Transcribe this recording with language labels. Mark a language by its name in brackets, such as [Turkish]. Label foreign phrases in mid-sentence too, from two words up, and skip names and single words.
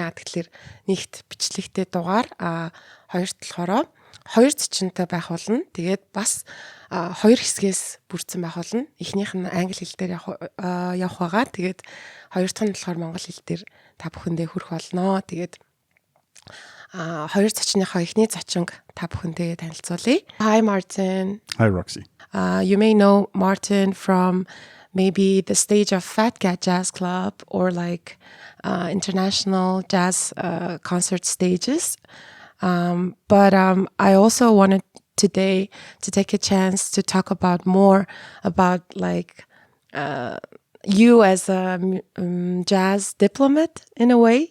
[Mongolian] Яа тэгэхээр нэгт бичлэгтэй дугаар хоёрт болохоор хоёр зочинтой байх болно. Тэгээд бас хоёр хэсгээс бүрдсэн байх болно. Эхнийх нь англи хэл дээр явах байгаа. Тэгээд хоёр дахь нь болохоор монгол хэл дээр та бүхэндээ хүрэх болно. Тэгээд хоёр зочныхоо эхний зочинг та бүхэндээ танилцуулъя. [English] Hi Martin. Hi Roxy. You may know Martin from maybe the stage of Fat Cat Jazz Club or like international jazz concert stages. But I also wanted today to take a chance to talk about more about like you as a jazz diplomat in a way.